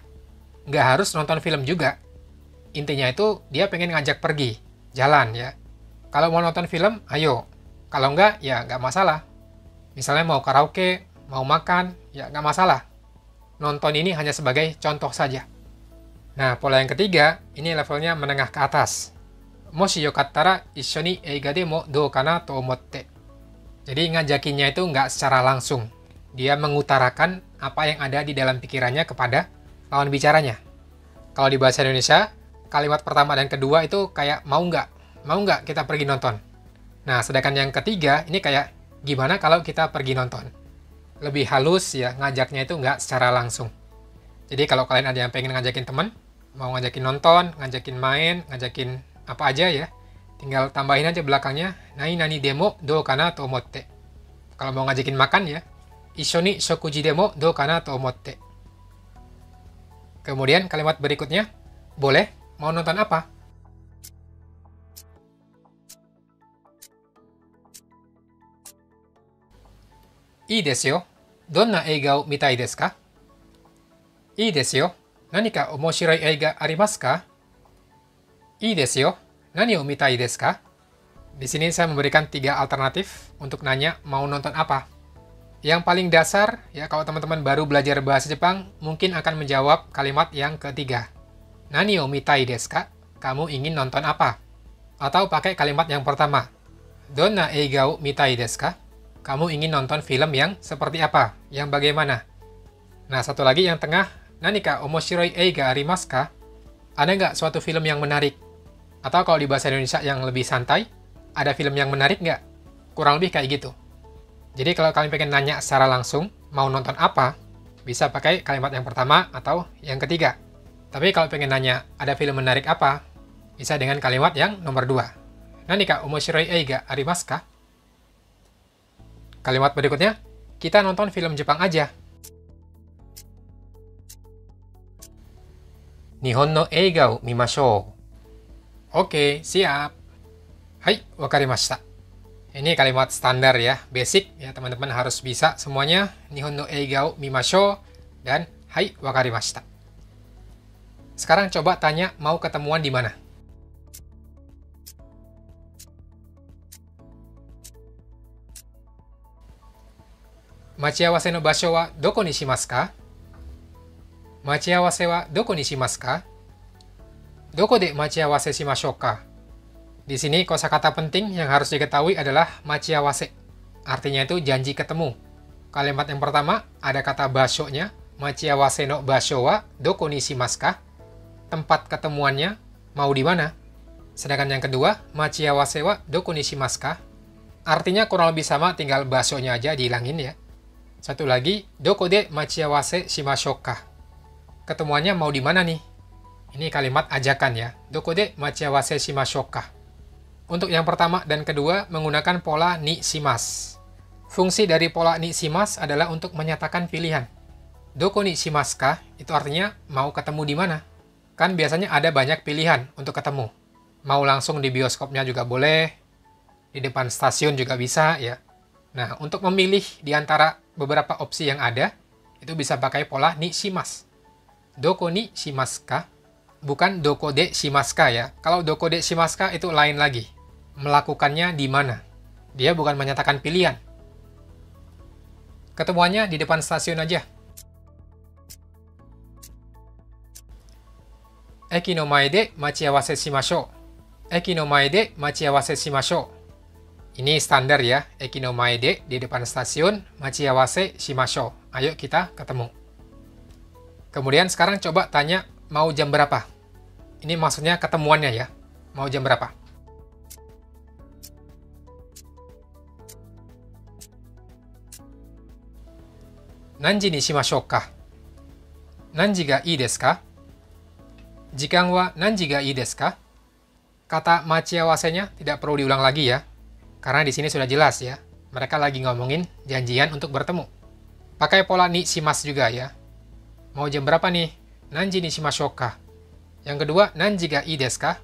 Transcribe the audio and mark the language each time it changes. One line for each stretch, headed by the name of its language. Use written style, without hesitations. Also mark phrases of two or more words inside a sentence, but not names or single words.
Indonesian: Nggak harus nonton film juga. Intinya itu dia pengen ngajak pergi, jalan ya. Kalau mau nonton film, ayo. Kalau nggak, ya nggak masalah. Misalnya mau karaoke, mau makan, ya nggak masalah. Nonton ini hanya sebagai contoh saja. Nah, pola yang ketiga, ini levelnya menengah ke atas.
Japanese: もしよかったら一緒に映画でもどうかなと思って.
Indonesian: Jadi ngajakinnya itu nggak secara langsung. Dia mengutarakan apa yang ada di dalam pikirannya kepada lawan bicaranya. Kalau di bahasa Indonesia, kalimat pertama dan kedua itu kayak mau nggak kita pergi nonton. Nah, sedangkan yang ketiga ini kayak gimana kalau kita pergi nonton. Lebih halus ya, ngajaknya itu nggak secara langsung. Jadi kalau kalian ada yang pengen ngajakin teman, mau ngajakin nonton, ngajakin main, ngajakin apa aja ya, tinggal tambahin aja belakangnya,
Japanese: 何でもどうかなと思って.
Indonesian: Kalau mau ngajakin makan ya,
Japanese: 一緒に食事でもどうかなと思って.
Indonesian: Kemudian kalimat berikutnya, boleh, mau nonton apa?
Japanese: いいですよ. どんな映画を見たいですか? いいですよ. 何か面白い映画ありますか? いいですよ. 何を見たいですか?
Indonesian: Di sini saya memberikan 3 alternatif untuk nanya mau nonton apa. Yang paling dasar, ya kalau teman-teman baru belajar bahasa Jepang, mungkin akan menjawab kalimat yang ketiga.
Japanese: 何を見たいですか?
Indonesian: Kamu ingin nonton apa? Atau pakai kalimat yang pertama.
Japanese: どんな映画を見たいですか?
Indonesian: Kamu ingin nonton film yang seperti apa? Yang bagaimana? Nah, satu lagi yang tengah,
Japanese: 何か面白い映画ありますか?
Indonesian: Ada nggak suatu film yang menarik? Atau kalau di bahasa Indonesia yang lebih santai, ada film yang menarik nggak? Kurang lebih kayak gitu. Jadi kalau kalian pengen nanya secara langsung, mau nonton apa? Bisa pakai kalimat yang pertama atau yang ketiga. Tapi kalau pengen nanya, ada film menarik apa? Bisa dengan kalimat yang nomor 2.
Japanese: 何か面白い映画ありますか?
Indonesian: Kalimat berikutnya, kita nonton film Jepang aja.
Japanese: 日本の映画を見ましょう.
Indonesian: Oke, siap.
Japanese: はい、わかりました.
Indonesian: Ini kalimat standar ya, basic ya, teman-teman harus bisa semuanya.
Japanese: 日本の映画を見ましょう
Indonesian: dan
Japanese: はい、わかりました.
Indonesian: Sekarang coba tanya mau ketemuan di mana?
Japanese: 待ち合わせの場所はどこにしますか? 待ち合わせはどこにしますか? どこで待ち合わせしましょうか?
Indonesian: Di sini kosakata penting yang harus diketahui adalah machiawase. Artinya itu janji ketemu. Kalimat yang pertama ada kata basho-nya.
Japanese: 待ち合わせの場所はどこにしますか?
Indonesian: tempat ketemuannya mau di mana. Sedangkan yang kedua,
Japanese: 待ち合わせはどこにしますか?
Indonesian: Artinya kurang lebih sama, tinggal basonya aja dihilangin ya. Satu lagi,
Japanese: どこで待ち合わせしましょうか?
Indonesian: Ketemuannya mau di mana nih? Ini kalimat ajakan ya.
Japanese: どこで待ち合わせしましょうか?
Indonesian: Untuk yang pertama dan kedua menggunakan pola
Japanese: にします.
Indonesian: Fungsi dari pola
Japanese: にします
Indonesian: adalah untuk menyatakan pilihan.
Japanese: どこにしますか?
Indonesian: Itu artinya mau ketemu di mana. Kan biasanya ada banyak pilihan untuk ketemu. Mau langsung di bioskopnya juga boleh, di depan stasiun juga bisa ya. Nah, untuk memilih di antara beberapa opsi yang ada, itu bisa pakai pola
Japanese: にします. どこにしますか?
Indonesian: Bukan
Japanese: どこでしますか
Indonesian: ya. Kalau
Japanese: どこでしますか
Indonesian: itu lain lagi. Melakukannya di mana. Dia bukan menyatakan pilihan. Ketemuannya di depan stasiun aja.
Japanese: 駅の前で待ち合わせしましょう. 駅の前で待ち合わせしましょう.
Indonesian: Ini standar ya.
Japanese: 駅の前で
Indonesian: di depan stasiun,
Japanese: 待ち合わせしましょう.
Indonesian: Ayo kita ketemu. Kemudian sekarang coba tanya mau jam berapa. Ini maksudnya ketemuannya ya. Mau jam berapa?
Japanese: 何時にしましょうか? 何時がいいですか? 時間は何時がいいですか?
Indonesian: Kata machiawase-nya tidak perlu diulang lagi ya. Karena di sini sudah jelas ya. Mereka lagi ngomongin janjian untuk bertemu. Pakai pola
Japanese: にします
Indonesian: juga ya. Mau jam berapa nih?
Japanese: 何時にしましょうか?
Indonesian: Yang kedua,
Japanese: 何時がいいですか?